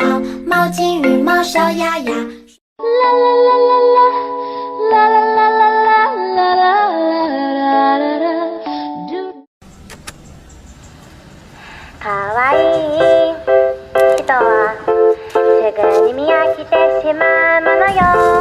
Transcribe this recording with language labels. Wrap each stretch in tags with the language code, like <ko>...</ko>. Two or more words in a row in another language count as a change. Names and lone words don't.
<zh>毛巾、浴帽、烧鸭鸭。啦啦啦啦啦啦啦啦啦啦啦啦啦啦。</zh> <ja>かわいい人はすぐに見飽きてしまうものよ。</ja>